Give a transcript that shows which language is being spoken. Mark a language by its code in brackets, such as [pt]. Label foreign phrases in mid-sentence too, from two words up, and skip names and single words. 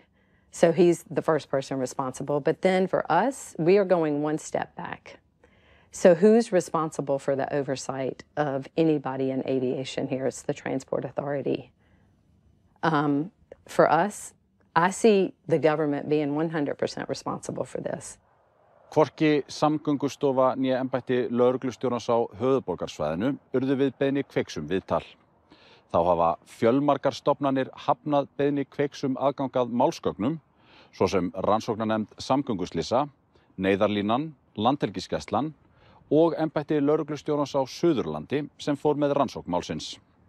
[en] So he's the first person responsible. But then for us, we are going one step back. So who's responsible for the oversight of anybody in aviation here? It's the Transport Authority. For us, I see the government being 100% responsible for this. [is] Hvorki Samgöngustofa né embætti lögreglustjórans á höfuðborgarsvæðinu urðu við beiðni Kveiks viðtal. Þá hafa fjölmargar stofnanir hafnað beiðni Kveiks aðgangað málsgögnum, svo sem rannsóknarnefnd samgönguslysa, Neyðarlínan, Landhelgisgæslan og embætti lögreglustjórans á Suðurlandi sem fór með rannsókn málsins.